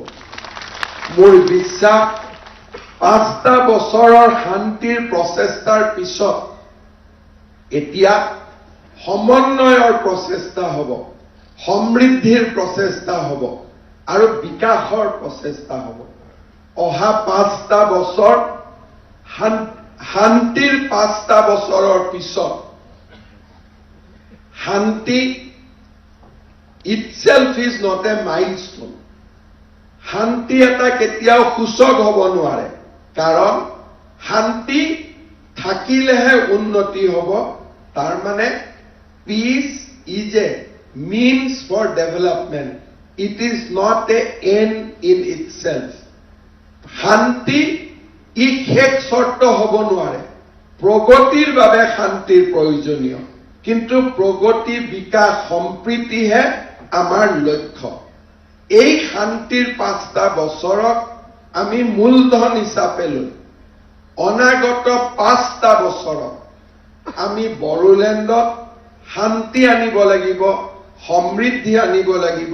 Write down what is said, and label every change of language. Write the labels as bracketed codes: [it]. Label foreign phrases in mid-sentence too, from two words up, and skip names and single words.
[as] মোৰ বিশ্বাস 5টা বছৰৰ শান্তিৰ প্ৰচেষ্টাৰ পিছত এতিয়া সমন্বয়ৰ প্ৰচেষ্টা হ'ব, সমৃদ্ধিৰ প্ৰচেষ্টা হ'ব আৰু বিকাশৰ প্ৰচেষ্টা হ'ব। অহা 5টা বছৰ শান্তিৰ 5টা বছৰৰ পিছত শান্তি [en] itself is not a milestone. [as] শান্তি এটা কেতিয়াও সূচক হ'ব নোৱাৰে, কাৰণ শান্তি থাকিলেহে উন্নতি হ'ব। তাৰ মানে [en] peace is a means for development. It is not a end in itself. [as] শান্তি ই শেষ শৰ্ত হ'ব নোৱাৰে। প্ৰগতিৰ বাবে শান্তিৰ প্ৰয়োজনীয়, কিন্তু প্ৰগতি বিকাশ সম্প্ৰীতিহে আমাৰ লক্ষ্য। এই শান্তিৰ 5টা বছৰক আমি মূলধন হিচাপে লৈ অনাগত 5টা বছৰত আমি বড়োলেণ্ডত শান্তি আনিব লাগিব, সমৃদ্ধি আনিব লাগিব।